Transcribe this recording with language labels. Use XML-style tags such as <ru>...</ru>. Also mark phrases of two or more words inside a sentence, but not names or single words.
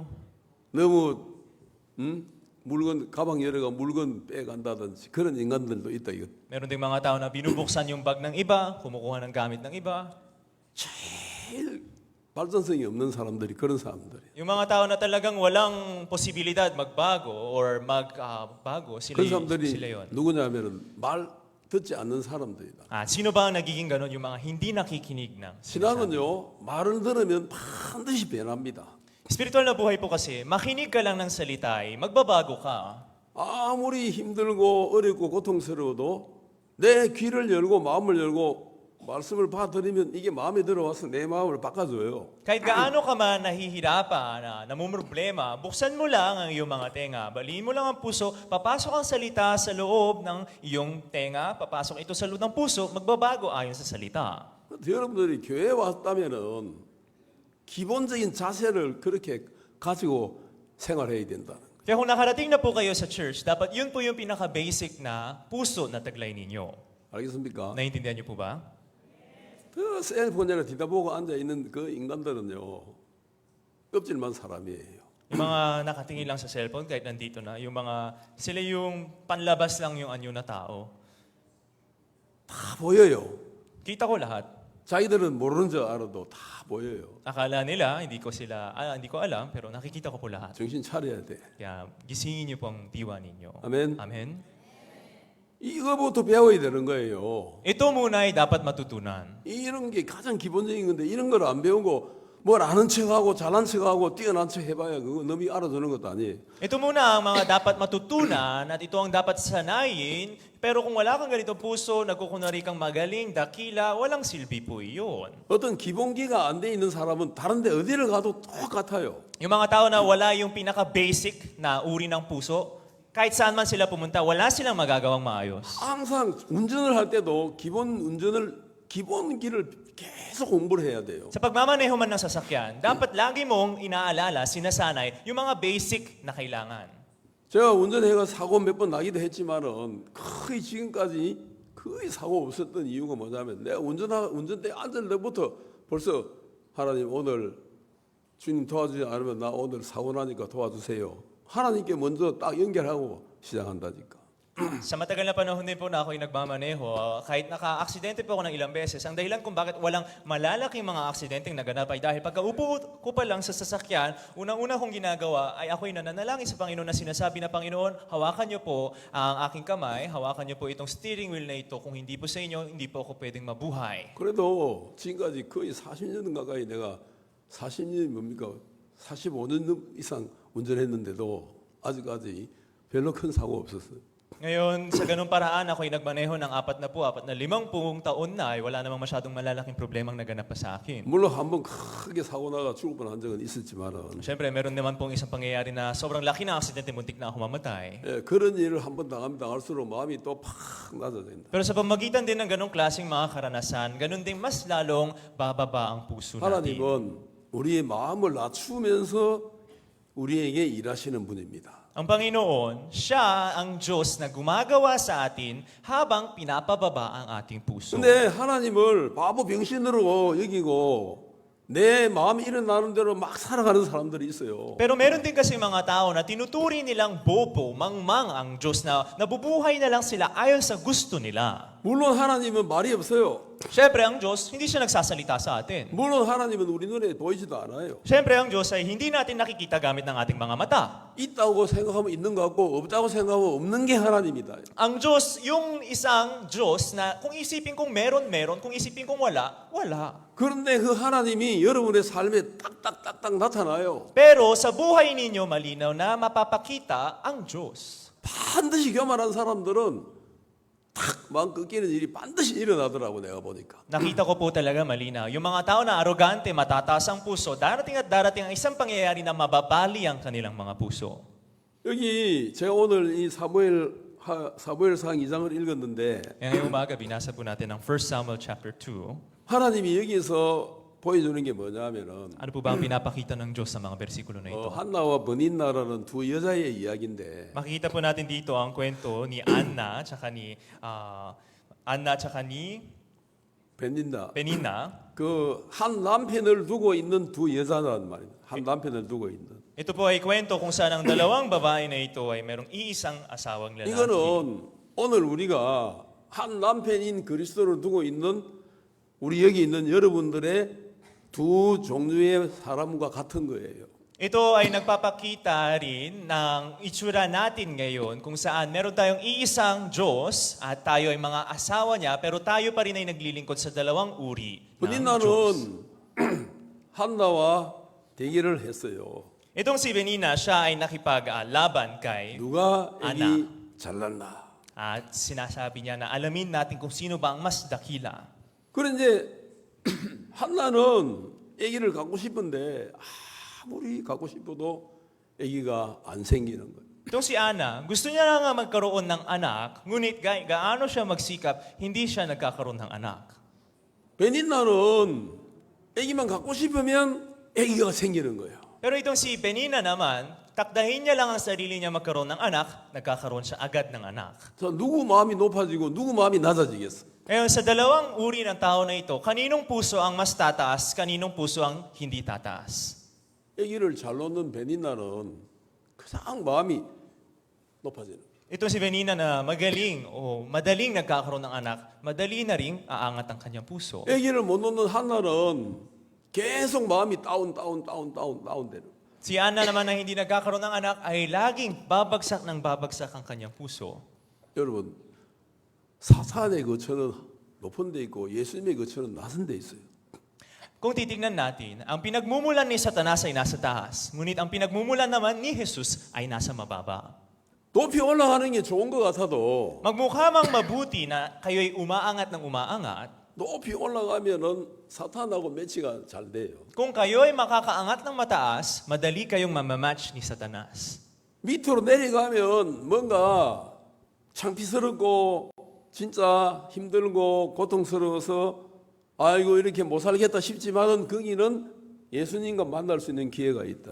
<ko>너무 물건 가방 열어가 물건 빼간다든지 그런 인간들도 있다 이거.</ko> <tl>Meron ding mga tao na binubuksan yung bag ng iba, kumukuha ng gamit ng iba.</tl> <ko>제일 발전성이 없는 사람들이 그런 사람들이.</ko> <tl>Yung mga tao na talagang walang posibilidad magbago or magbago,</tl> <ko>그런</ko> <tl>sila</tl> <ko>사람들이</ko> <tl>yun.</tl> <ko>누구냐면은 말 듣지 않는 사람들이다.</ko> <tl>Sino ba ang nagiging ganon? Yung mga hindi nakikinig ng sinasabi.</tl> <ko>신앙은요 말을 들으면 반드시 변합니다.</ko> <tl>Spiritual na buhay po kasi, makinig ka lang ng salita ay magbabago ka.</tl> <ko>아무리 힘들고 어렵고 고통스러워도 내 귀를 열고 마음을 열고 말씀을 받아들이면 이게 마음에 들어와서 내 마음을 바꿔줘요.</ko> <tl>Kahit gaano ka man nahihirapan, namumroblema, buksan mo lang ang iyong mga tenga, baliin mo lang ang puso, papasok ang salita sa loob ng iyong tenga, papasok ito sa loob ng puso, magbabago ayon sa salita.</tl> <ko>여러분들이 교회에 왔다면은 기본적인 자세를 그렇게 가지고 생활해야 된다는 거예요.</ko> <tl>Kaya kung nakarating na po kayo sa church, dapat yun po yung pinaka-basic na puso na taglay ninyo.</tl> <ko>알겠습니까?</ko> <tl>Naiintindihan niyo po ba?</tl> <ko>그 셀폰에 뒤다보고 앉아있는 그 인간들은요 껍질만 사람이에요.</ko> <tl>Yung mga nakatingin lang sa cellphone, kahit nandito na, yung mga, sila yung panlabas lang yung anyo na tao.</tl> <ko>다 보여요.</ko> <tl>Kita ko lahat.</tl> <ko>자기들은 모르는 줄 알아도 다 보여요.</ko> <tl>Akala nila, hindi ko alam, pero nakikita ko po lahat.</tl> <ko>정신 차려야 돼.</ko> <tl>Kaya gisingin niyo pong diwa ninyo.</tl> <ko>아멘.</ko> <tl>Amen.</tl> <ko>이거부터 배워야 되는 거예요.</ko> <tl>Ito muna ay dapat matutunan.</tl> <ko>이런 게 가장 기본적인 건데 이런 걸 안 배우고 뭘 아는 척하고 잘난 척하고 뛰어난 척 해봐야 그거 남이 알아주는 것도 아니에요.</ko> <tl>Ito muna ang mga dapat matutunan at ito ang dapat sanayin. Pero kung wala kang ganitong puso, nagkukunwari kang magaling, dakila, walang silbi po iyon.</tl> <ko>어떤 기본기가 안 돼 있는 사람은 다른데 어디를 가도 똑같아요.</ko> <tl>Yung mga tao na wala yung pinaka-basic na uri ng puso, kahit saan man sila pumunta, wala silang magagawang maayos.</tl> <ko>항상 운전을 할 때도 기본기를 계속 공부를 해야 돼요.</ko> <tl>Sa pagmamaneho man ng sasakyan, dapat lagi mong inaalala, sinasanay, yung mga basic na kailangan.</tl> <ko>제가 운전해가 사고 몇 번 나기도 했지만은 거의 지금까지 거의 사고 없었던 이유가 뭐냐면 내가 운전대에 앉을 때부터 벌써 하나님 오늘 주님 도와주지 않으면 나 오늘 사고 나니까 도와주세요. 하나님께 먼저 딱 연결하고 시작한다니까.</ko> <tl>Sa matagal na panahon din po na ako'y nagmamaneho, kahit naka-aksidente po ako ng ilang beses, ang dahilan kung bakit walang malalaking mga aksidenteng naganap ay dahil pagkaupo ko pa lang sa sasakyan, unang-una kong ginagawa ay ako'y nananalangin sa Panginoon na sinasabi na, Panginoon, hawakan niyo po ang aking kamay, hawakan niyo po itong</tl> <en>steering wheel</en> <tl>na ito. Kung hindi po sa inyo, hindi po ako pwedeng mabuhay.</tl> <ko>그래도 지금까지 거의 40년 가까이 내가 40년이 뭡니까? 45년 이상 운전했는데도 아직까지 별로 큰 사고 없었어요.</ko> <tl>Ngayon, sa ganung paraan, ako'y nagmaneho ng 50 taon na ay wala namang masyadong malalaking problemang naganap pa sa akin.</tl> <ko>물론 한번 크게 사고 나가 죽을 뻔한 적은 있었지만은</ko> <tl>Siyempre, meron naman pong isang pangyayari na sobrang laki na aksidente, muntik na ako mamatay.</tl> <ko>예, 그런 일을 한번 당하면 당할수록 마음이 또 팍 낮아진다.</ko> <tl>Pero sa pamagitan din ng ganong klaseng mga karanasan, ganun din mas lalong bababa ang puso natin.</tl> <ko>하나님은 우리의 마음을 낮추면서 우리에게 일하시는 분입니다.</ko> <tl>Ang Panginoon, siya ang Diyos na gumagawa sa atin habang pinapababa ang ating puso.</tl> <ko>근데 하나님을 바보 병신으로 여기고 내 마음이 일어나는 대로 막 살아가는 사람들이 있어요.</ko> <tl>Pero meron din kasi mga tao na tinuturi nilang bobo, mangmang ang Diyos na nabubuhay na lang sila ayon sa gusto nila.</tl> <ko>물론 하나님은 말이 없어요.</ko> <tl>Siyempre, ang Diyos, hindi siya nagsasalita sa atin.</tl> <ko>물론 하나님은 우리 눈에 보이지도 않아요.</ko> <tl>Siyempre, ang Diyos ay hindi natin nakikita gamit ng ating mga mata.</tl> <ko>있다고 생각하면 있는 것 같고 없다고 생각하면 없는 게 하나님이다.</ko> <tl>Ang Diyos, yung isang Diyos na kung isipin kong meron, kung isipin kong wala, wala.</tl> <ko>그런데 그 하나님이 여러분의 삶에 딱딱딱딱 나타나요.</ko> <tl>Pero sa buhay ninyo, malinaw na mapapakita ang Diyos.</tl> <ko>반드시 교만한 사람들은 탁 마음 꺾이는 일이 반드시 일어나더라고 내가 보니까.</ko> <tl>Nakita ko po talaga malinaw. Yung mga tao na arogante, matataas ang puso, darating at darating ang isang pangyayari na mababali ang kanilang mga puso.</tl> <ko>여기 제가 오늘 이 사무엘상 2장을 읽었는데</ko> <tl>Ngayong umaga, binasa po natin ang 1 Samuel chapter 2.</tl> <ko>하나님이 여기서 보여주는 게 뭐냐면은</ko> <tl>Ano po ba ang pinapakita ng Diyos sa mga bersikulo na ito?</tl> <ko>한나와 버닌나라는 두 여자의 이야기인데</ko> <tl>Makikita po natin dito ang kwento ni Anna tsaka ni</tl> <ko>베닌나</ko> <tl>Penina.</tl> <ko>그 한 남편을 두고 있는 두 여자란 말입니다. 한 남편을 두고 있는.</ko> <tl>Ito po ay kwento kung saan ang dalawang babae na ito ay merong iisang asawang lalaki.</tl> <ko>이거는 오늘 우리가 한 남편인 그리스도를 두고 있는 우리 여기 있는 여러분들의 두 종류의 사람과 같은 거예요.</ko> <tl>Ito ay nagpapakita rin ng itsura natin ngayon kung saan meron tayong iisang Diyos at tayo ay mga asawa niya pero tayo pa rin ay naglilingkod sa dalawang uri ng Diyos.</tl> <ko>버닌나는 한나와 대결을 했어요.</ko> <tl>Itong si Benina, siya ay nakipaglaban kay</tl> <ko>누가</ko> <tl>Anna.</tl> <ko>애기 잘났나?</ko> <tl>at sinasabi niya na alamin natin kung sino ba ang mas dakila.</tl> <ko>그런데 한나는 아기를 갖고 싶은데 아무리 갖고 싶어도 아기가 안 생기는 거예요.</ko> <tl>Itong si Anna, gusto niya na nga magkaroon ng anak, ngunit gaano siya magsikap, hindi siya nagkakaroon ng anak.</tl> <ko>베닌나는 아기만 갖고 싶으면 아기가 생기는 거예요.</ko> <tl>Pero itong si Penina naman, takdahin niya lang ang sarili niya magkaroon ng anak, nagkakaroon siya agad ng anak.</tl> <ko>자, 누구 마음이 높아지고 누구 마음이 낮아지겠어?</ko> <tl>Ngayon, sa dalawang uri ng tao na ito, kaninong puso ang mas tataas, kaninong puso ang hindi tataas?</tl> <ko>아기를 잘 놓는 베닌나는 가장 마음이 높아지는 거예요.</ko> <tl>Ito si Benina na magaling o madaling nagkakaroon ng anak, madali na ring aangat ang kanyang puso.</tl> <ko>아기를 못 놓는 한나는 계속 마음이 다운되는.</ko> <tl>Si Anna naman na hindi nagkakaroon ng anak ay laging babagsak ang kanyang puso.</tl> <ko>여러분, 사탄의 거처는 높은 데 있고 예수님의 거처는 낮은 데 있어요.</ko> <tl>Kung titignan natin, ang pinagmumulan ni Satanas ay nasa taas, ngunit ang pinagmumulan naman ni Jesus ay nasa mababa.</tl> <ko>높이 올라가는 게 좋은 것 같아도</ko> <tl>Magmukha mang mabuti na kayo'y umaangat ng umaangat,</tl> <ko>높이 올라가면은 사탄하고 매치가 잘 돼요.</ko> <tl>kung kayo'y makakaangat ng mataas, madali kayong mamamatch ni Satanas.</tl> <ko>밑으로 내려가면 뭔가 창피스럽고 진짜 힘들고 고통스러워서 아이고 이렇게 못 살겠다 싶지만은 거기는 예수님과 만날 수 있는 기회가 있다.</ko>